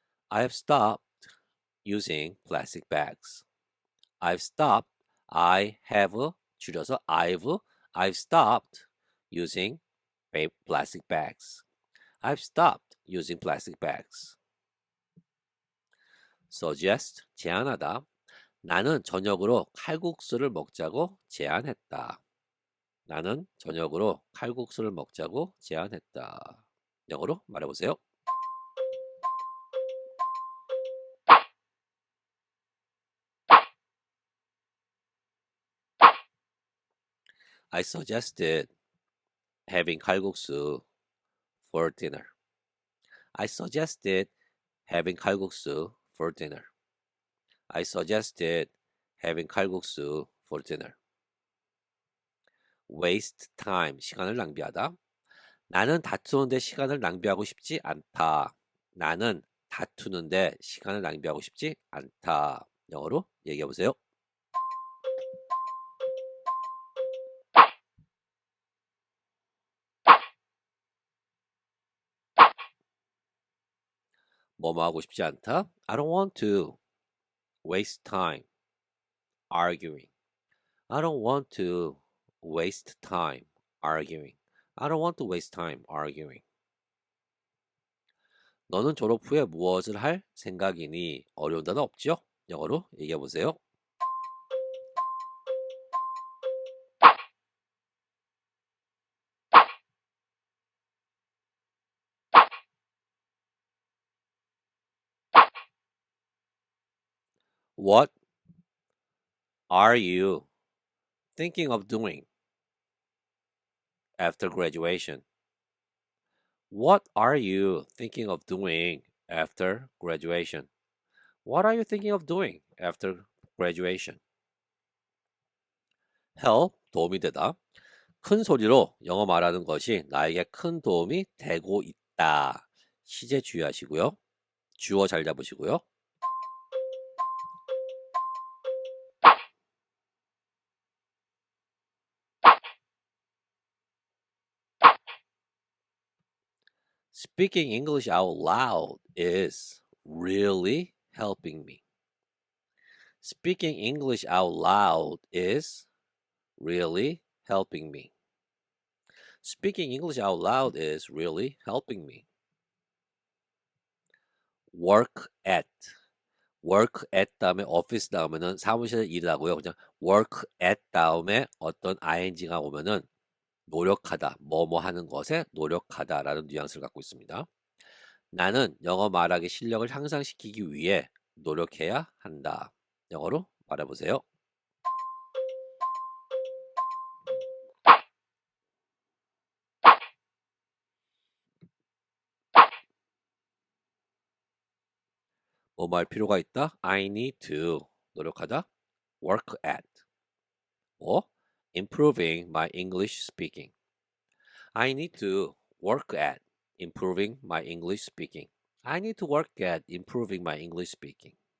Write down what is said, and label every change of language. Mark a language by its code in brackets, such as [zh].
[en] I have stopped using plastic bags. I've stopped. I have [ko] 줄여서 [en] I've stopped using plastic bags. I've stopped using plastic bags. [ko] Suggest, 제안하다. 나는 저녁으로 칼국수를 먹자고 제안했다. 나는 저녁으로 칼국수를 먹자고 제안했다. 영어로 말해보세요. [en] I suggested having 칼국수 for dinner. I suggested having 칼국수 for dinner. I suggested having 칼국수 for dinner. [ko] Waste time, 시간을 낭비하다. 나는 다투는데 시간을 낭비하고 싶지 않다. 나는 다투는데 시간을 낭비하고 싶지 않다. 영어로 얘기해 보세요. 뭐뭐 하고 싶지 않다. [en] I don't want to waste time arguing. I don't want to waste time arguing. I don't want to waste time arguing. [ko] 너는 졸업 후에 무엇을 할 생각이니? 어려운 단어 없죠? 영어로 얘기해 보세요. [en] What are you thinking of doing after graduation? What are you thinking of doing after graduation? What are you thinking of doing after graduation? [ko] Help, 도움이 되다. 큰 소리로 영어 말하는 것이 나에게 큰 도움이 되고 있다. 시제 주의하시고요. 주어 잘 잡으시고요. [en] Speaking English out loud is really helping me. Speaking English out loud is really helping me. Speaking English out loud is really helping me. Work at. [ko] work at 다음에 office 다음에는 사무실에 일하고요. 그냥 work at 다음에 어떤 ing가 오면은 노력하다, 뭐뭐 하는 것에 노력하다라는 뉘앙스를 갖고 있습니다. 나는 영어 말하기 실력을 향상시키기 위해 노력해야 한다. 영어로 말해보세요. 뭐뭐 할 필요가 있다? [en] I need to [ko] 노력하다, [en] work at. or improving my English speaking. I need to work at improving my English speaking. I need to work at improving my English speaking.